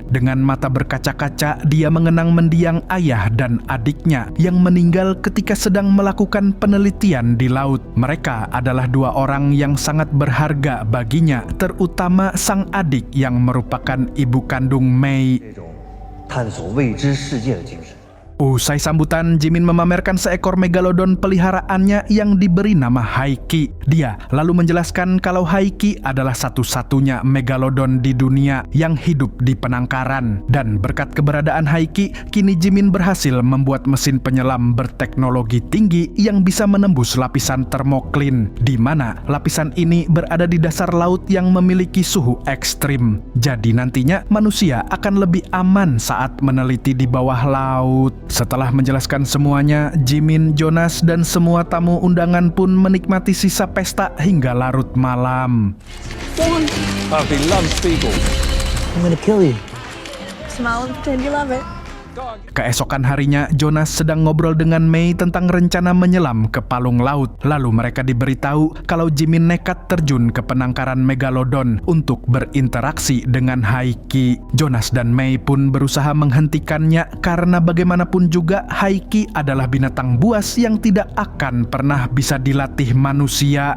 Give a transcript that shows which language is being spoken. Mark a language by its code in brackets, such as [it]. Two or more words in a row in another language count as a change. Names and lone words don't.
[id] Dengan mata berkaca-kaca, dia mengenang mendiang ayah dan adiknya yang meninggal ketika sedang melakukan penelitian di laut. Mereka adalah dua orang yang sangat berharga baginya, terutama sang adik yang merupakan ibu kandung Mei. [zh] 探索未知世界的精神。 [id] Usai sambutan, Jimin memamerkan seekor megalodon peliharaannya yang diberi nama Haiki. Dia lalu menjelaskan kalau Haiki adalah satu-satunya megalodon di dunia yang hidup di penangkaran. Dan berkat keberadaan Haiki, kini Jimin berhasil membuat mesin penyelam berteknologi tinggi yang bisa menembus lapisan termoklin, di mana lapisan ini berada di dasar laut yang memiliki suhu ekstrim. Jadi nantinya manusia akan lebih aman saat meneliti di bawah laut. Setelah menjelaskan semuanya, Jimin, Jonas, dan semua tamu undangan pun menikmati sisa pesta hingga larut malam. [en] Harvey loves people. I'm gonna kill you. Smile and pretend you love it. [id] Keesokan harinya, Jonas sedang ngobrol dengan Mei tentang rencana menyelam ke palung laut. Lalu mereka diberitahu kalau Jimin nekat terjun ke penangkaran megalodon untuk berinteraksi dengan Haiki. Jonas dan Mei pun berusaha menghentikannya karena bagaimanapun juga Haiki adalah binatang buas yang tidak akan pernah bisa dilatih manusia.